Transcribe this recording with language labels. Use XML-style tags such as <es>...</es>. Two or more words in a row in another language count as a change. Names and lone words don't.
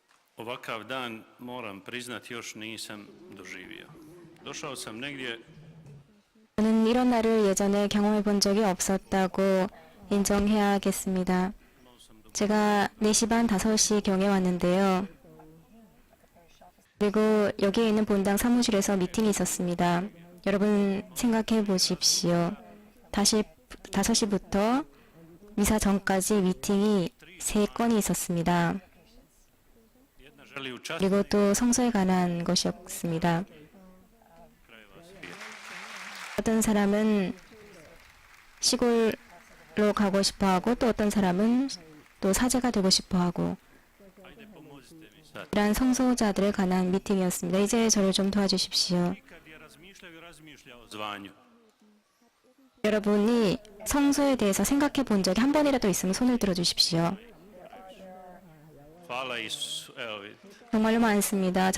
<hr>Ovakav dan, moram priznati, još nisam doživio. Došao sam negdje</hr> <ko>저는 이런 날을 예전에 경험해 본 적이 없었다고 인정해야겠습니다. 제가 4시 반 5시경에 왔는데요. 그리고 여기에 있는 본당 사무실에서 미팅이 있었습니다. 여러분 생각해 보십시오. 5시부터 미사 전까지 미팅이 3건이 있었습니다.</ko> <hr>jedna želi učašćivati</hr> <ko>그리고 또 성서에 관한 것이었습니다. 어떤 사람은 시골로 가고 싶어 하고 또 어떤 사람은 또 사제가 되고 싶어 하고 이러한 성소자들에 관한 미팅이었습니다. 이제 저를 좀 도와주십시오.</ko> <hr>kad je razmišljao o zvanju.</hr> <ko>여러분이 성소에 대해서 생각해 본 적이 한 번이라도 있으면 손을 들어 주십시오.</ko> <hr>Hvala Isu. Evo vidite.</hr> <ko>정말로 많습니다.</ko>